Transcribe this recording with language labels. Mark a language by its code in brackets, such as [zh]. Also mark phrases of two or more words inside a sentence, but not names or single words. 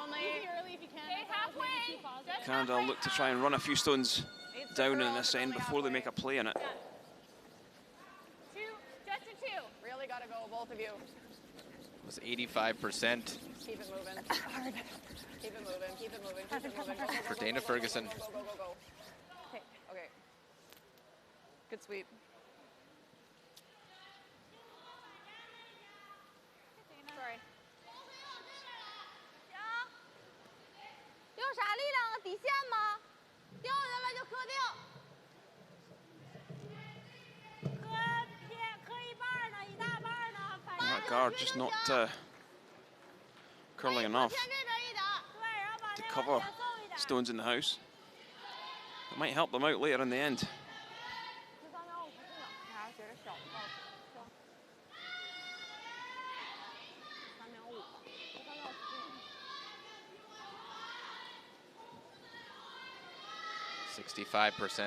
[en] Canada look to try and run a few stones down in this end before they make a play in it. Just a two. Really got to go, both of you. It was 85%. Keep it moving. Hard. Keep it moving. Keep it moving. Keep it moving. Go, go, For go, Dana go, Ferguson. Go, go, go, go, go. Okay. Okay. Good sweep. Sorry. [zh] 用啥力量啊？底线吗？掉下来就磕掉。磕一半呢，一大半呢。 [en] That guard just not curling enough to cover stones in the house. It might help them out later in the end. %65%.